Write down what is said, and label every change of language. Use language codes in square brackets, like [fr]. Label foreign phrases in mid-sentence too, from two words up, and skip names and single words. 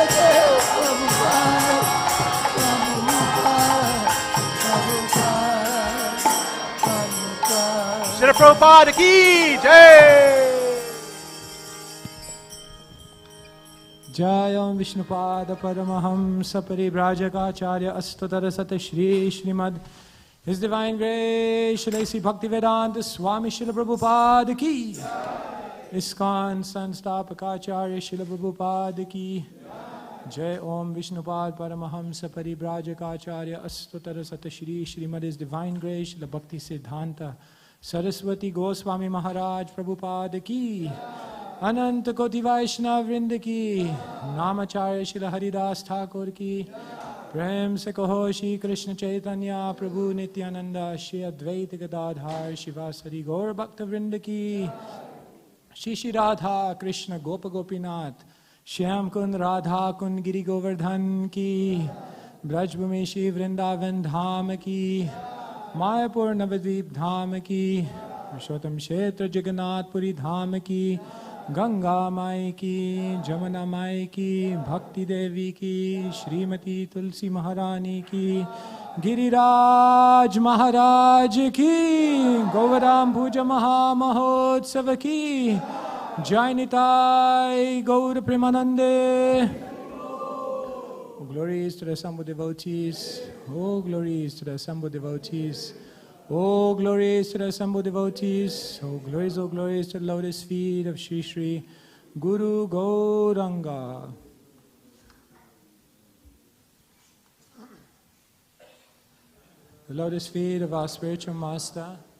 [hi] श्री प्रभुपाद की जय. जय ओम विष्णुपाद परमहंस परिव्राजकाचार्य अस्तुतर सत श्री श्रीमद [en] His Divine Grace [hi] श्री भक्तिवेदांत स्वामी श्रील प्रभुपाद की, ISKCON संस्थापकाचार्य श्रील प्रभुपाद की, जय ओम विष्णुपाद परमहंस परिव्राजकाचार्य अस्तुतर सत श्री श्रीमद [en] His Divine Grace [hi] श्रील भक्ति सिद्धांत सरस्वती गोस्वामी महाराज प्रभुपाद की, अनंत कोटि वैष्णव वृंद की, नामाचार्य श्री हरिदास ठाकुर की, प्रेम से कहो श्री कृष्ण चैतन्य प्रभु नित्यानंद श्री अद्वैत गदाधार शिवासरी गौर भक्त वृंद की, श्री श्री राधा कृष्ण गोप गोपीनाथ श्याम कुंद राधा कुंद गिरि गोवर्धन की, ब्रजभूमि श्री वृंदावन धाम की, मायापुर नवद्वीप धाम की, पुरुषोत्तम क्षेत्र जगन्नाथपुरी धाम की, गंगा माई की, जमुना माई की, भक्ति देवी की, श्रीमती तुलसी महारानी की, गिरिराज महाराज की, गोवर्धन पूजा महामहोत्सव की, जय निताई गौर प्रेमानंदे. [en] Glories to the assembled devotees, oh glories to the assembled devotees, Oh, glories to the assembled devotees. Oh, glories to the lotus feet of Shri Shri Guru Gauranga. The lotus feet of our spiritual master.